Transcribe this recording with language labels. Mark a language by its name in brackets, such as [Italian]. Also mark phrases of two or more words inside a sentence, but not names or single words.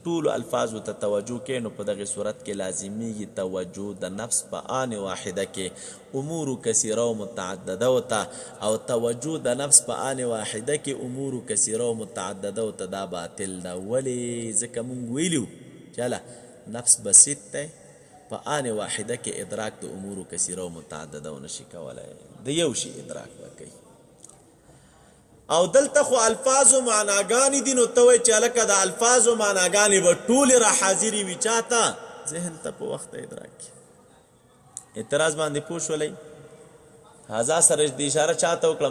[Pashto] ټولو الفاظو ته توجه کې نو په دغه صورت کې لازمیږي توجه د نفس په [Arabic] آن واحده [Pashto] کې [Arabic] امور کثیره و متعدده [Pashto] وته او توجه د نفس په [Arabic] آن واحده [Pashto] کې [Arabic] امور کثیره و متعدده [Pashto] وته دا باطل ده ولې ځکه مونږ ویلو چله نفس بسیط دی په آن واحده کې ادراک د امور کثیره و متعدده و نشي کولی د یو شي ادراک به کوي او دلته خو الفاظ و معناګانې دي، نو ته وایې چې هلکه د الفاظ و معناګانې به ټولې را حاضرې وي چاته؟ ذهن ته په وخت ادراک کې. اعتراض باندې پوه شولی؟ هذا سره د اشاره چاته وکړه؟